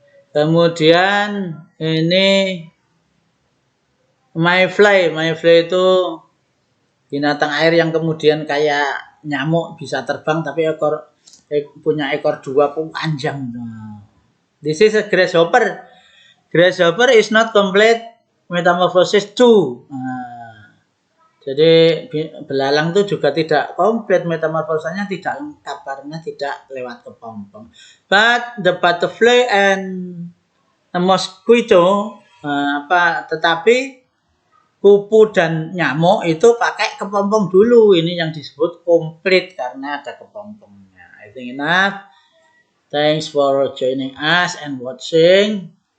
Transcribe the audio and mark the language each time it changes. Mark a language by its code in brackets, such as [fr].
[id] Kemudian ini mayfly itu binatang air yang kemudian kayak nyamuk, bisa terbang tapi punya ekor dua panjang. [en] This is a grasshopper. Grasshopper is not complete metamorphosis too. [id] Jadi belalang itu juga tidak komplit metamorfosanya, tidak lengkap karena tidak lewat kepompong. [en] But the butterfly and the mosquito [id] tetapi kupu dan nyamuk itu pakai kepompong dulu. Ini yang disebut komplit karena ada kepompongnya. [en] I think enough. Thanks for joining us and watching.